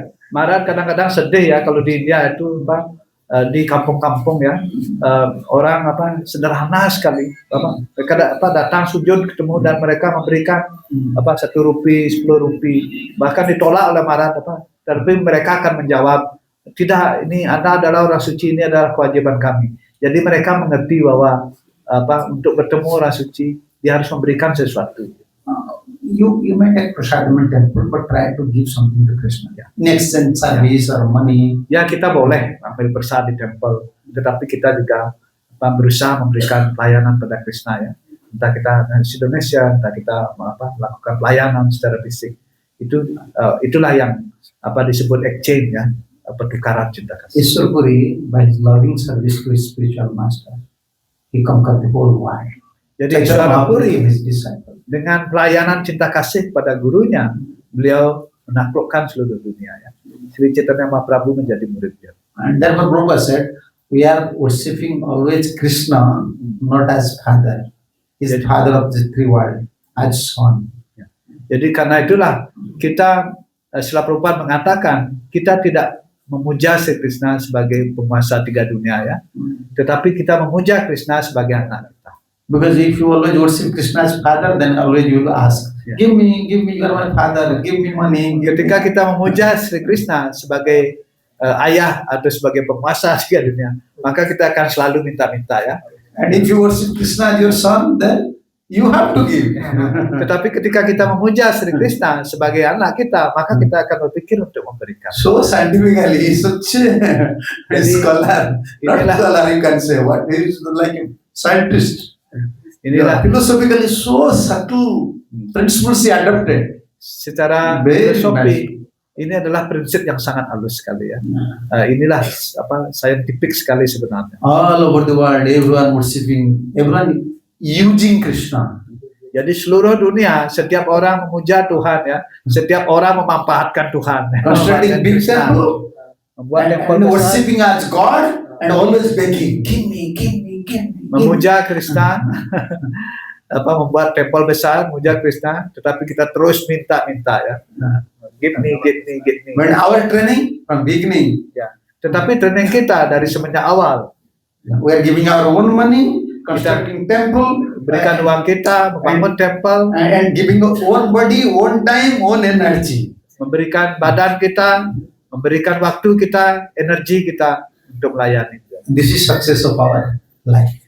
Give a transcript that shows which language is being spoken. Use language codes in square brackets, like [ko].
[id] Marat kadang-kadang sedih ya kalau di India itu di kampung-kampung ya orang sederhana sekali mereka datang sujud ketemu dan mereka memberikan 1 rupiah 10 rupiah bahkan ditolak oleh Marat tapi mereka akan menjawab tidak, ini Anda adalah orang suci, ini adalah kewajiban kami. Jadi mereka mengerti bahwa untuk bertemu orang suci dia harus memberikan sesuatu. [en] You may take prasadam in temple, but try to give something to Krishna. In exchange service or money. [id] Ya, kita boleh ambil persad di temple, tetapi kita juga berusaha memberikan pelayanan pada Krishna ya. Entah kita di Indonesia, entah kita melakukan pelayanan secara fisik. Itulah yang disebut exchange ya, pertukaran cinta kasih. [en] Ishwar Puri, by his loving service to his spiritual master, he conquered the whole world. [id] Jadi Ishwar Puri dengan pelayanan cinta kasih pada gurunya, beliau menaklukkan seluruh dunia ya. Sri Chaitanya Mahaprabhu menjadi muridnya. [en] And therefore Prabhupada said, we are worshipping always Krishna, not as father. He is the father of the three world, as son. [id] Ya. Jadi karena itulah kita, Srila Prabhupada mengatakan, kita tidak memuja Sri Krishna sebagai penguasa tiga dunia ya, tetapi kita memuja Krishna sebagai anak kita. [en] Because if you always worship Krishna as father, then always you will ask, Give me, you are my father, give me money. [id] Ketika kita memuja Sri Krishna sebagai ayah atau sebagai penguasa di dunia, maka kita akan selalu minta-minta ya. [en] And if you worship Krishna as your son, then you have to give. [id] Tetapi ketika kita memuja Sri Krishna sebagai anak kita, maka kita akan berpikir untuk memberikan. [en] So scientifically, such a scholar, not scholar you can say, what he is like a scientist. [id] Inilah [en] Philosophically so subtle principles he adopted. [id] secara [en] Very [id] filosofi ini adalah prinsip yang sangat halus sekali ya. Inilah scientific sekali sebenarnya. [en] All over the world, everyone worshiping, everyone using Krishna. [id] Jadi seluruh dunia setiap orang memuja Tuhan ya, setiap orang memanfaatkan Tuhan. [en] Constructing big temple [id] Membuat tempat besar, [en] worshiping as God and always begging, give me, give me, give me. [id] memuja Krishna, membuat tempat besar, memuja Krishna, tetapi kita terus minta-minta ya. [en] Give me, give me, give me. But our training from beginning, [id] Ya. Tetapi training kita dari semenjak awal, [en] we are giving our own money, constructing temple, [id] berikan uang kita, membangun temple, [en] and giving own body, own time, own energy. [id] memberikan badan kita, memberikan waktu kita, energi kita untuk melayani. [en] This is success of our life.